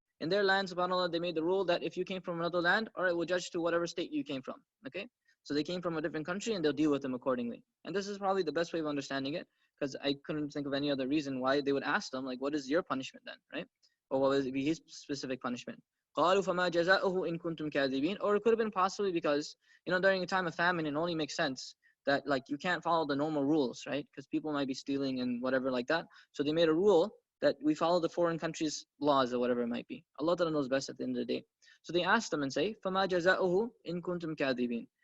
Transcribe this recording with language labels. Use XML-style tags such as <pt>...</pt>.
<en>In their land, subhanAllah, they made the rule that if you came from another land, all right, we'll judge to whatever state you came from. Okay, so they came from a different country and they'll deal with them accordingly. And this is probably the best way of understanding it, because I couldn't think of any other reason why they would ask them, like, what is your punishment then, right? Or what would be his specific punishment?</en> <ar>قالوا فما جزاؤه إن كنتم كاذبين.</ar> <en>Or it could have been possibly because, during a time of famine, it only makes sense that, like, you can't follow the normal rules, right? Because people might be stealing and whatever like that. So they made a rule that we follow the foreign countries' laws or whatever it might be. Allah Ta'ala knows best at the end of the day. So they ask them and say,</en> <ar>فما جزاؤه إن كنتم كاذبين.</ar>